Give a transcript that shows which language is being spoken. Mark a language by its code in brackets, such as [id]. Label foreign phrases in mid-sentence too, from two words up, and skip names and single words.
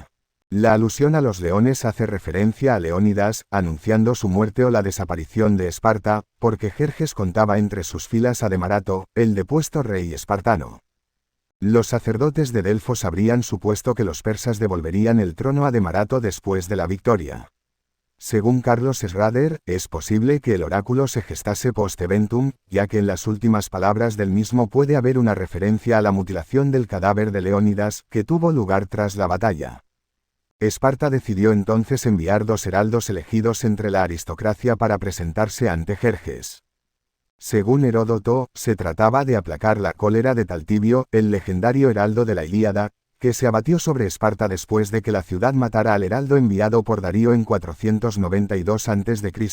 [es] La alusión a los leones hace referencia a Leónidas, anunciando su muerte o la desaparición de Esparta, porque Jerjes contaba entre sus filas a Demarato, el depuesto rey espartano. Los sacerdotes de Delfos habrían supuesto que los persas devolverían el trono a Demarato después de la victoria. Según Carlos Schrader, es posible que el oráculo se gestase post-eventum, ya que en las últimas palabras del mismo puede haber una referencia a la mutilación del cadáver de Leónidas, que tuvo lugar tras la batalla. Esparta decidió entonces enviar dos heraldos elegidos entre la aristocracia para presentarse ante Jerjes. Según Heródoto, se trataba de aplacar la cólera de Taltibio, el legendario heraldo de la Ilíada, que se abatió sobre Esparta después de que la ciudad matara al heraldo enviado por Darío en 492 a.C.